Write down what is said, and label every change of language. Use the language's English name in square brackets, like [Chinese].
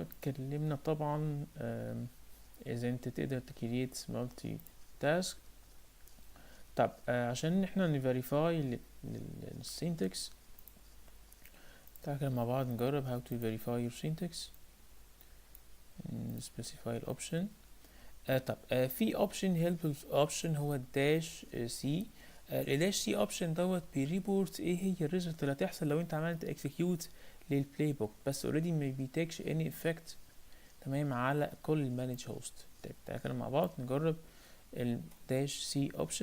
[Arabic] اتكلمنا طبعا اذا انت تقدر تكريت مالتي تاسك. طب عشان احنا نفيريفاي للسينتكس، تعالى كده مع بعض نجرب [English] how to verify your syntax. specify option. طب في option help option هو dash c. [Arabic] الداش c option دوت بيريبورت ايه هي الريزلت اللي هتحصل لو انت عملت execute للبلاي بوك، بس already ما بيتاكش any effect تمام على كل المانج هوست. طيب تعالى كده مع بعض نجرب الداش c option.